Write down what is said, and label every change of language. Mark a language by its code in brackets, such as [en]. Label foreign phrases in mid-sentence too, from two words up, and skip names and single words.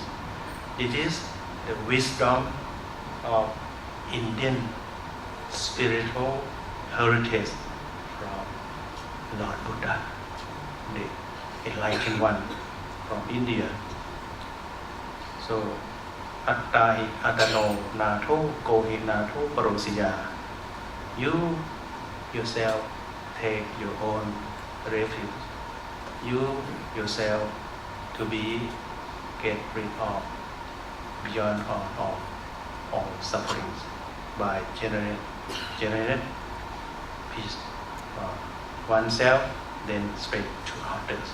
[en] It is the wisdom of Indian spiritual heritage from Lord Buddha, the enlightened one from India. So, [pi] Atta hi atano nato kohi nato parosiya. [en] You yourself take your own refuge. You yourself to be get rid of beyond all sufferings by generate peace for oneself, then spread to others.